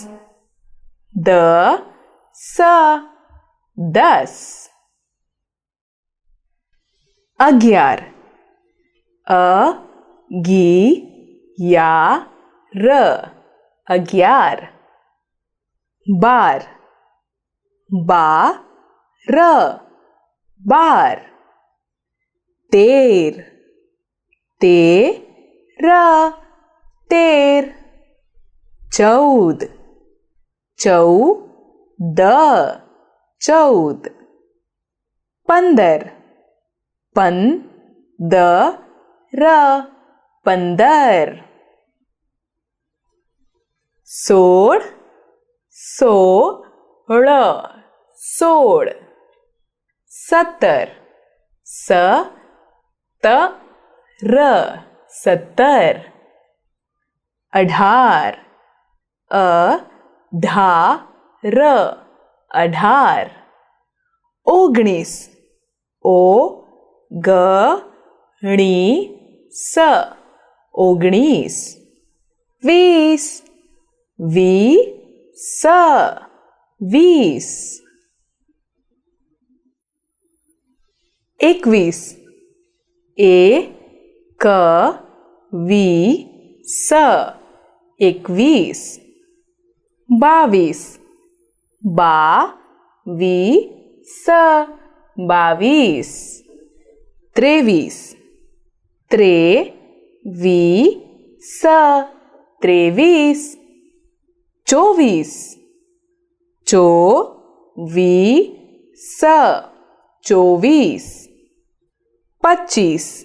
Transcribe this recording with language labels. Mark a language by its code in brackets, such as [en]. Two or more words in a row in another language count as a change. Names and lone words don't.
[gu] દસ, દસ, અગ્યાર, અગિયાર, અગ્યાર, બાર, બાર, બાર, તેર, તેર, તેર, ચૌદ, ચૌદ, ચૌદ, પંદર, પંદર, પંદર, સોળ, સોળ, સોળ, સત્તર, સત્તર, સત્તર, અઢાર, અઢાર, અઢાર, ઓગણીસ, ઓગણીસ, ઓગણીસ, वीस, વીસ, વીસ, એકવીસ, એકવીસ, એકવીસ, બાવીસ, બાવીસ, બાવીસ, ત્રેવીસ, ત્રેવીસ, ત્રેવીસ, ચોવીસ, ચોવીસ, ચોવીસ, પચ્ચીસ,